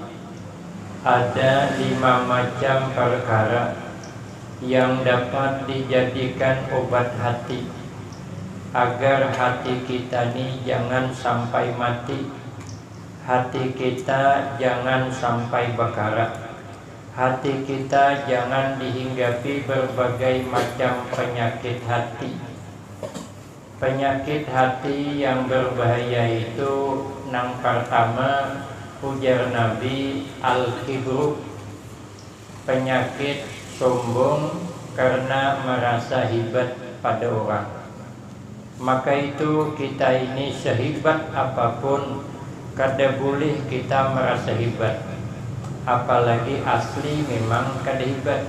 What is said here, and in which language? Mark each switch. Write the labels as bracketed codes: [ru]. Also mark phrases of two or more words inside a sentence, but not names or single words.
[id] Ada 5 macam perkara yang dapat dijadikan obat hati, agar hati kita ini jangan sampai mati, hati kita jangan sampai bakarat, hati kita jangan dihinggapi berbagai macam penyakit hati. Penyakit hati yang berbahaya itu yang pertama, ujar Nabi, al-kibru, penyakit sombong karena merasa hebat pada orang. Maka itu kita ini sehebat apapun, kada boleh kita merasa hebat. Apalagi asli memang kada hebat.